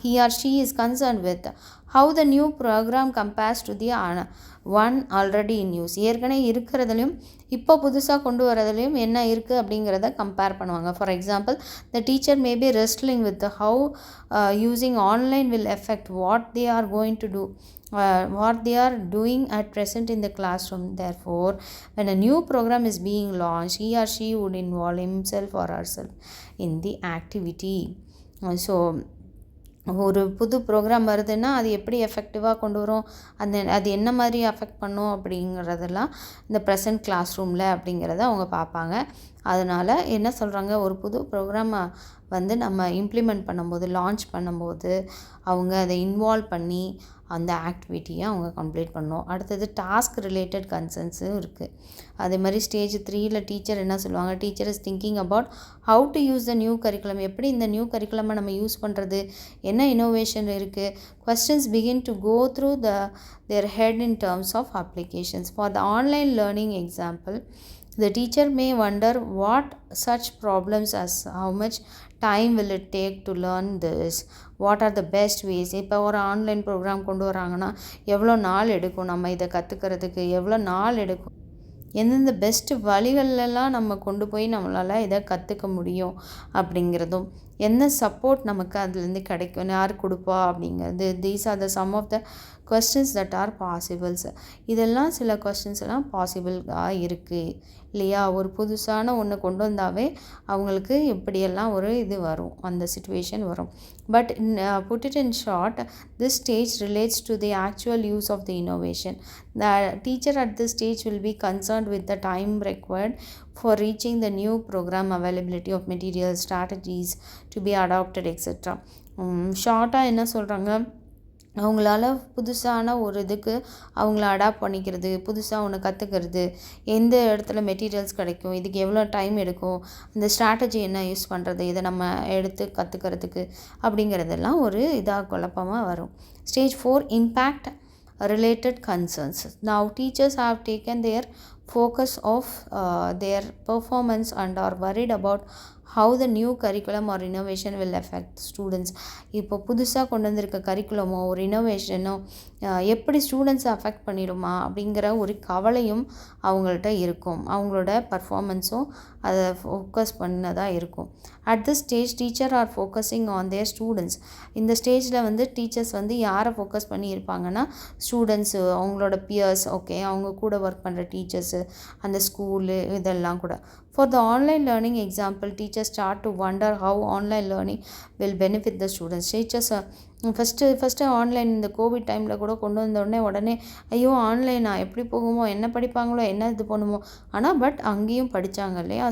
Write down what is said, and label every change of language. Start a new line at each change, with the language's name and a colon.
English: He or she is concern with how the new programme compares to the one already in use.
Tamil: ஏற்கனவே இருக்கிறதுலையும் இப்போ புதுசாக கொண்டு வரதுலையும் என்ன இருக்குது அப்படிங்கிறத கம்பேர் பண்ணுவாங்க.
English: For example, the teacher may be wrestling with how using online will effect what they are going to do, what they are doing at present in the classroom. Therefore, when a new program is being launched, he or she would involve himself or herself in the activity.
Tamil: So ஒரு புது program வருதுன்னா அது எப்படி எஃபெக்டிவாக கொண்டு வரும், அது என்ன மாதிரி அஃபெக்ட் பண்ணும் அப்படிங்கிறதெல்லாம் இந்த ப்ரெசன்ட் கிளாஸ் ரூமில் அப்படிங்கிறத அவங்க பார்ப்பாங்க. அதனால் என்ன சொல்கிறாங்க, ஒரு புது ப்ரோக்ராமை வந்து நம்ம இம்ப்ளிமெண்ட் பண்ணும்போது, லான்ச் பண்ணும்போது அவங்க அதை இன்வால்வ் பண்ணி அந்த ஆக்டிவிட்டியை அவங்க கம்ப்ளீட் பண்ணணும். அடுத்தது டாஸ்க் ரிலேட்டட் கன்சர்ன்ஸும் இருக்குது. அதே மாதிரி ஸ்டேஜ் 3ல் டீச்சர் என்ன சொல்லுவாங்க,
English: Teacher is thinking about how to use the new curriculum.
Tamil: எப்படி இந்த நியூ கரிக்குலமை நம்ம யூஸ் பண்ணுறது, என்ன இன்னோவேஷன் இருக்குது.
English: questions begin to go through their head in terms of applications. For the online learning example, the teacher may wonder what such problems as how much time will it take to learn this, what are the best ways.
Tamil: இப்போ ஒரு online program கொண்டு வராங்கன்னா எவ்வளோ நாள் எடுக்கும், நம்ம இதை கற்றுக்கிறதுக்கு எவ்வளோ நாள் எடுக்கும், எந்தெந்த பெஸ்ட்டு வழிகளெல்லாம் நம்ம கொண்டு போய் நம்மளால் இதை கற்றுக்க முடியும் அப்படிங்கிறதும், என்ன சப்போர்ட் நமக்கு அதுலேருந்து கிடைக்கும், யார் கொடுப்பா அப்படிங்கிறது.
English: These are the some of the questions that are possibles.
Tamil: இதெல்லாம் சில questions எல்லாம் பாசிபிளாக இருக்குது இல்லையா. ஒரு புதுசான ஒன்று கொண்டு வந்தாவே அவங்களுக்கு எப்படியெல்லாம் ஒரு இது வரும், அந்த சிச்சுவேஷன் வரும்.
English: But put it in short, this stage relates to the actual use of the innovation. The teacher at this stage will be concerned with the time required for reaching the new program, availability of materials, strategies to be adopted, etc.
Tamil: ஷார்ட்டாக என்ன சொல்கிறாங்க, அவங்களால புதுசான ஒரு இதுக்கு அவங்கள adapt பண்ணிக்கிறது, புதுசாக ஒன்று கற்றுக்கிறது, எந்த இடத்துல மெட்டீரியல்ஸ் கிடைக்கும், இதுக்கு எவ்வளோ டைம் எடுக்கும், அந்த ஸ்ட்ராட்டஜி என்ன யூஸ் பண்ணுறது, இதை நம்ம எடுத்து கற்றுக்கிறதுக்கு அப்படிங்கிறதெல்லாம் ஒரு இதாக குழப்பமாக வரும்.
English: Stage 4 impact related concerns. Now teachers have taken their focus of their performance and are worried about how the new curriculum or innovation will affect students.
Tamil: இப்போ புதுசாக கொண்டு வந்திருக்க கரிக்குலமோ ஒரு இன்னோவேஷனோ எப்படி ஸ்டூடெண்ட்ஸை அஃபெக்ட் பண்ணிடுமா அப்படிங்கிற ஒரு கவலையும் அவங்கள்ட்ட இருக்கும். அவங்களோட பர்ஃபார்மன்ஸும் அதை ஃபோக்கஸ் பண்ணதாக இருக்கும்.
English: At this stage teacher are focusing on their students.
Tamil: இந்த ஸ்டேஜில் வந்து டீச்சர்ஸ் வந்து யாரை ஃபோக்கஸ் பண்ணி இருப்பாங்கன்னா ஸ்டூடெண்ட்ஸு, அவங்களோட பியர்ஸ், ஓகே, அவங்க கூட ஒர்க் பண்ணுற டீச்சர்ஸு, அந்த ஸ்கூலு, இதெல்லாம் கூட.
English: For the online learning example, teachers start to wonder how online learning will benefit the students.
Tamil: Teachers first online இந்த கோவிட் டைமில் கூட கொண்டு வந்த உடனே ஐயோ ஆன்லைனா எப்படி போகுமோ, என்ன படிப்பாங்களோ, என்ன இது பண்ணுமோ, ஆனால் பட் அங்கேயும் படித்தாங்க இல்லையா.